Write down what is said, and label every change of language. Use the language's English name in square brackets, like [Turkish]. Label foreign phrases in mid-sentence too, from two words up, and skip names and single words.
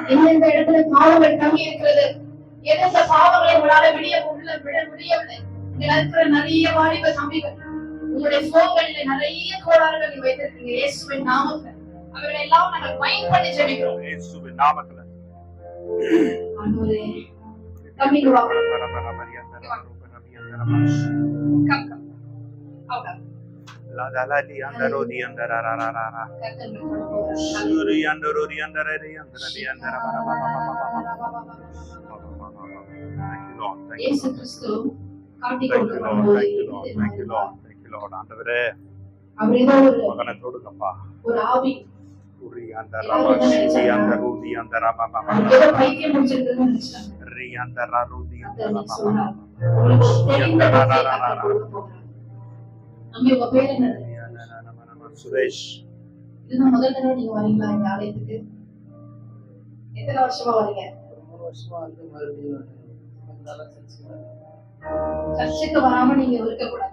[Tamil] எந்தெந்த இடத்துல பாவங்கள் தங்கி இருக்கிறது, எந்தெந்த பாவங்களை உங்களால விட முடியவில்லை. இங்க இருக்கிற நிறைய வாலிப தம்பிகள் உங்களுடைய போன்களில நிறைய கோளாறுகள் நீங்க வைத்திருக்கீங்க. இயேசுவின் நாமத்தில் அவர்களை எல்லாம் நாங்கள் பயன் பண்ணி ஜெபிக்கிறோம். இயேசுவின் நாமத்தில் ஆண்டவரே தம்பிங்க வாங்க. La la la di andaro di andara ra ra ra ra. Suri andaro di andara di andara di andara ba ba ba ba ba. [English] Thank you Lord. [Tamil] இயேசு கிறிஸ்து காட்டி கொடுக்கிறார். [English] Thank you Lord. [Tamil] ஆண்டவரே அவர் ஏதோ ஒரு மகனை தொடுங்கப்பா. ஒரு ஆவி Suri andara ba சி andaro di andara ba ba ba. ஏதோ பைத்தியம் முடிச்சிருக்குன்னு நினைச்சாங்க. Ri andara ru di andara ba ba. அம்மே உங்க பேர் என்ன? சுரேஷ். இதுதான் முதல் தடவை நீங்க வரீங்களா இந்த ஆலயத்துக்கு? எத்தனை வருஷமா வரீங்க? 3 வருஷமா வந்து மறுபடியும் சர்ச்சுக்கு வராம நீங்க இருக்க கூடாது.